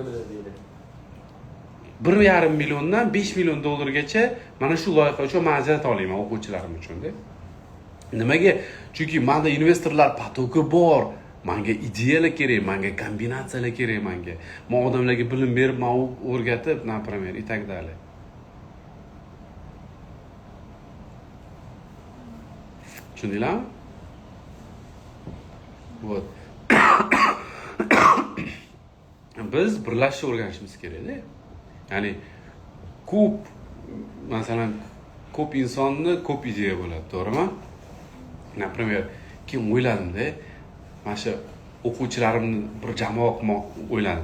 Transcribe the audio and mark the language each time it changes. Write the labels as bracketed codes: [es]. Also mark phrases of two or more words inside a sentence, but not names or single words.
[uz] 1,5 milliondan $5 million mana shu loyiha uchun men ajrata olaman o'quvchilarim uchun-da. Nimaga? Chunki menda investorlar potoki bor. Menga ideyalar kerak, menga kombinatsiyalar kerak menga. Men odamlarga bilim berib, men o'rgatib, [ru] например, и так далее. [uz] Tushundinglarmi? Вот. Biz birlashishni o'rganishimiz kerak-da. Ya'ni masalan ko'p insonni ko'p ideya bo'ladi, to'g'rimi? Например, kim o'yladimda, mana shu o'quvchilarimni bir jamoa qilmoq o'yladim.